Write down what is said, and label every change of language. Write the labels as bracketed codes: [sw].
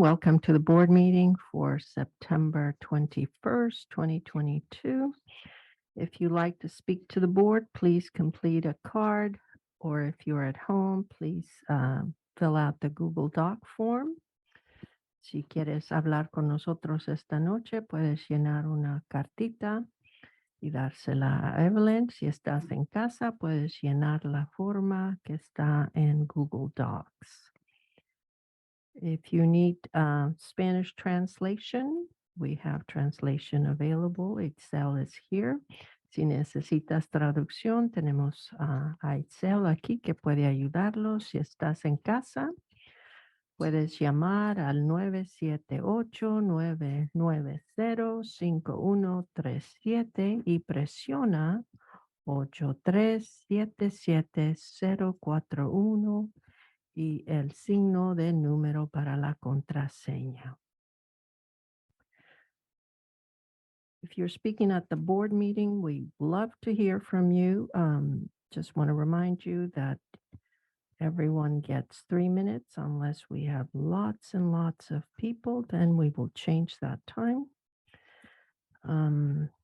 [en] Welcome to the board meeting for September 21st, 2022. If you'd like to speak to the board, please complete a card, or if you're at home, please fill out the Google Doc form. [es] Si quieres hablar con nosotros esta noche, puedes llenar una cartita y dársela a Evelyn. Si estás en casa, puedes llenar la forma que está en Google Docs. [en] If you need Spanish translation, we have translation available. Excel is here. [es] Si necesitas traducción, tenemos a Excel aquí que puede ayudarlos. Si estás en casa, puedes llamar al 978-990-5137 y presiona 8377-041 y el signo de número para la contraseña. [en] If you're speaking at the board meeting, we'd love to hear from you. Just want to remind you that everyone gets 3 minutes unless we have lots and lots of people, then we will change that time.